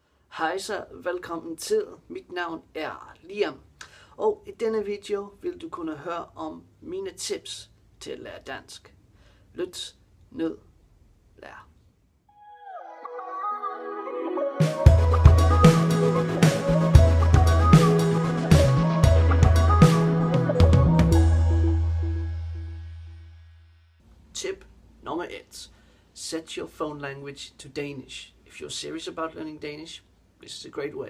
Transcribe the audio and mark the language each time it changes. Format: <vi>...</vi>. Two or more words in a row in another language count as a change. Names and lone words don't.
<da>Hej så, velkommen til. Mit navn er Liam, og i denne video vil du kunne høre om mine tips til at lære dansk. Lyt, nyd, lær.</da> <en>Tip number 1. Set your phone language to Danish. If you're serious about learning Danish, this is a great way.</en>